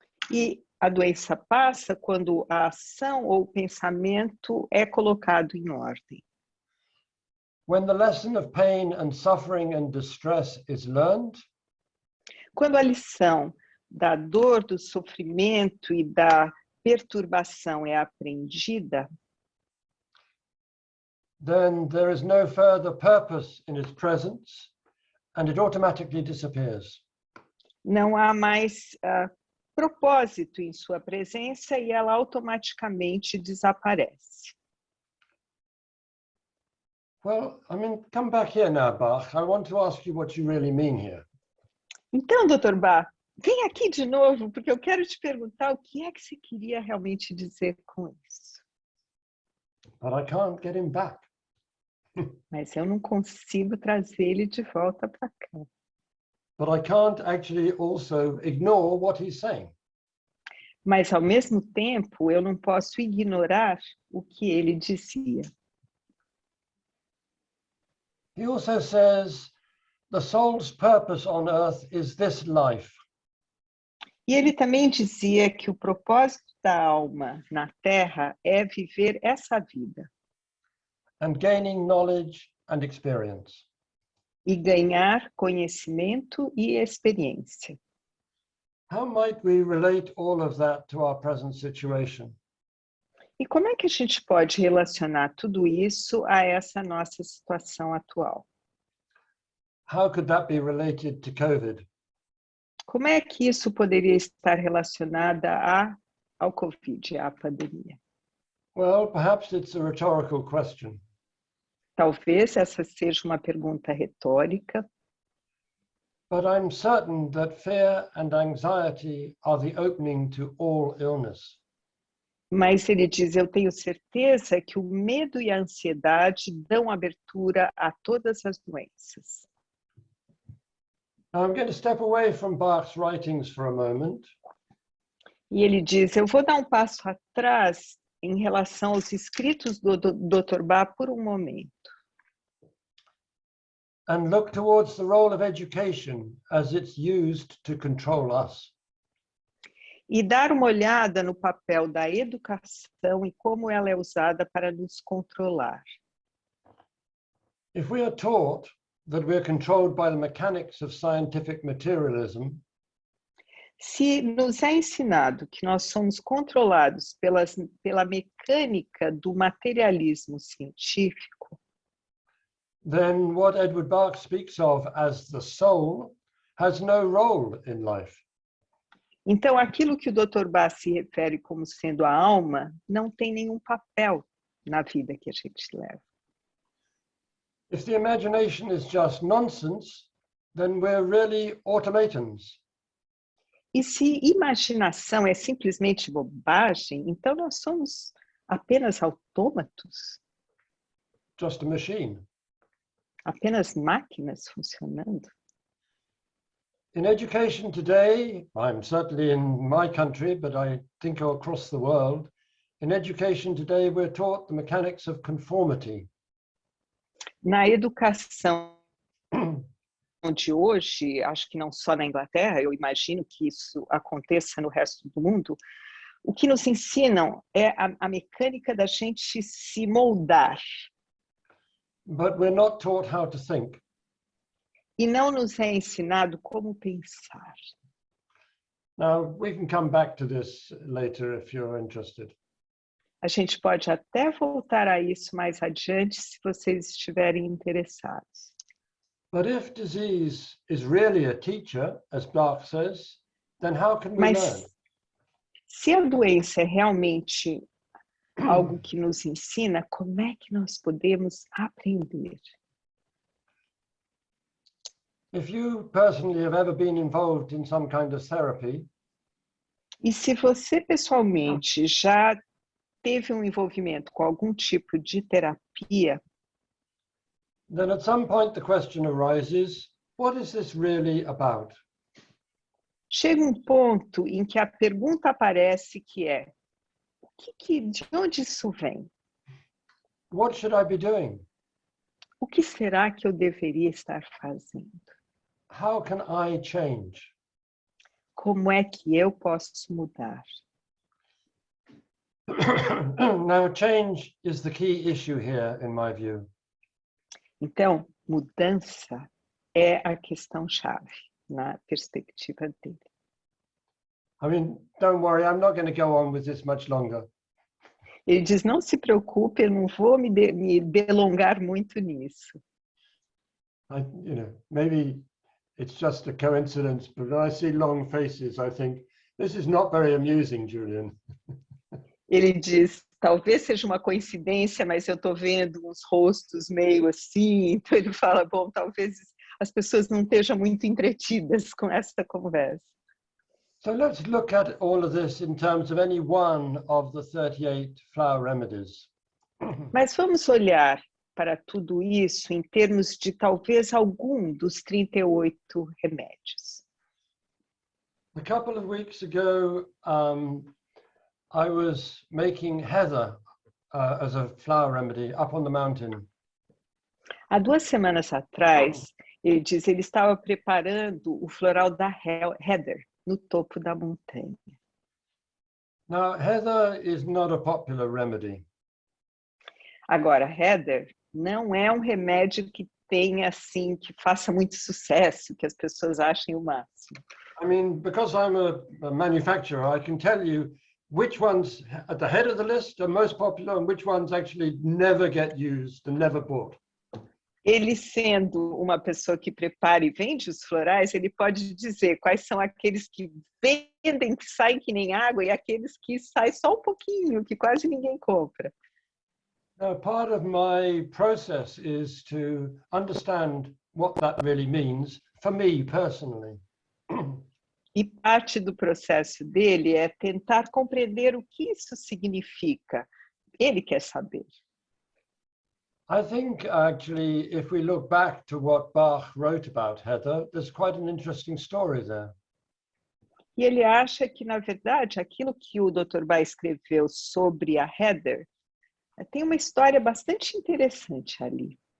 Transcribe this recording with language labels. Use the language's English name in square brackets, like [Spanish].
[Portuguese] E a doença passa quando a ação ou o pensamento é colocado em ordem. [English] When the lesson of pain and suffering and distress is learned, [Portuguese] quando a lição da dor, do sofrimento e da perturbação é aprendida, [English] then there is no further purpose in its presence and it automatically disappears. [Portuguese] não há mais propósito em sua presença e ela automaticamente desaparece. [English] Well, I mean, come back here now, Bach. I want to ask you what you really mean here. [Portuguese] Então, Dr. Bach, vem aqui de novo, porque eu quero te perguntar o que é que você queria realmente dizer com isso. [English] But I can't get him back. [Portuguese] Mas eu não consigo trazer ele de volta para cá. [English] But I can't actually also ignore what he's saying. [Portuguese] Mas, ao mesmo tempo, eu não posso ignorar o que ele dizia. [English] He also says the soul's purpose on earth is this life. [Portuguese] E ele também dizia que o propósito da alma na Terra é viver essa vida. [English] And gaining knowledge and experience. [Portuguese] E ganhar conhecimento e experiência. [English] How might we relate all of that to our present situation? [Portuguese] E como é que a gente pode relacionar tudo isso a essa nossa situação atual? [English] How could that be related to COVID? [Portuguese] Como é que isso poderia estar relacionada ao Covid, à pandemia? [English] Well, perhaps it's a rhetorical question. [Portuguese] Talvez essa seja uma pergunta retórica. [English] But I'm certain that fear and anxiety are the opening to all illness. [Portuguese] Mas ele diz, eu tenho certeza que o medo e a ansiedade dão abertura a todas as doenças. [English] Now I'm going to step away from Bach's writings for a moment. [Portuguese] E ele diz, eu vou dar um passo atrás em relação aos escritos do Dr. Bach por um momento. [English] And look towards the role of education as it's used to control us. [Portuguese] E dar uma olhada no papel da educação e como ela é usada para nos controlar. [English] If we are taught that we're controlled by the mechanics of scientific materialism, [Portuguese] se nos é ensinado que nós somos controlados pela mecânica do materialismo científico, [English] then what Edward Bach speaks of as the soul has no role in life. [Portuguese] Então, aquilo que o Dr. Bach se refere como sendo a alma não tem nenhum papel na vida que a gente leva. [English] If the imagination is just nonsense, then we're really automatons. [Portuguese] E se imaginação é simplesmente bobagem, então nós somos apenas autômatos. [English] Just a machine. [Portuguese] Apenas máquinas funcionando. [English] In education today, I'm certainly in my country, but I think across the world, in education today we're taught the mechanics of conformity. [Portuguese] Na educação de hoje, acho que não só na Inglaterra, eu imagino que isso aconteça no resto do mundo, o que nos ensinam é a mecânica da gente se moldar. [English] But we're not taught how to think. [Portuguese] E não nos é ensinado como pensar. [English] Now, we can come back to this later if you're interested. [Portuguese] A gente pode até voltar a isso mais adiante se vocês estiverem interessados. [English] But if disease is really a teacher, as Bach says, then how can we [Portuguese] Mas [English] learn? [Portuguese] se a doença é realmente algo que nos ensina, como é que nós podemos aprender? [English] If you personally have ever been involved in some kind of therapy, [Portuguese] E se você pessoalmente já teve um envolvimento com algum tipo de terapia, [English] then at some point the question arises, what is this really about? [Portuguese] chega um ponto em que a pergunta aparece que é, de onde isso vem? [English] What should I be doing? [Portuguese] O que será que eu deveria estar fazendo? [English] How can I change? [Portuguese] Como é que eu posso mudar? [English] Now, change is the key issue here, in my view. [Portuguese] Então, mudança é a questão-chave na perspectiva dele. [English] I mean, don't worry, I'm not going to go on with this much longer. [Portuguese] Ele diz, não se preocupe, eu não vou me delongar muito nisso. [English] Maybe it's just a coincidence, but when I see long faces, I think, this is not very amusing, Julian. [Portuguese] Ele diz, talvez seja uma coincidência, mas eu estou vendo uns rostos meio assim, então ele fala, bom, talvez as pessoas não estejam muito entretidas com essa conversa. [English] So let's look at all of this in terms of any one of the 38 flower remedies. [Portuguese] Mas vamos olhar para tudo isso em termos de talvez algum dos 38 remédios. [English] A couple of weeks ago, I was making heather as a flower remedy up on the mountain. [Portuguese] Há 2 semanas atrás, ele diz, ele estava preparando o floral da heather no topo da montanha. [English] Now, heather is not a popular remedy. [Portuguese] Agora, heather não é um remédio que tenha assim, que faça muito sucesso, que as pessoas achem o máximo. [English] I mean, because I'm a manufacturer, I can tell you which ones at the head of the list are most popular and which ones actually never get used and never bought. [Portuguese] Ele sendo uma pessoa que prepara e vende os florais, ele pode dizer quais são aqueles que vendem, que saem que nem água, e aqueles que saem só um pouquinho, que quase ninguém compra. [English] Now, part of my process is to understand what that really means for me personally. [Portuguese] E parte do processo dele é tentar compreender o que isso significa. Ele quer saber. [English] I think actually, if we look back to what Bach wrote about heather, there's quite an interesting story there. [Portuguese] E ele acha que, na verdade, aquilo que o Dr. Bai escreveu sobre a Heather tem uma história bastante interessante ali.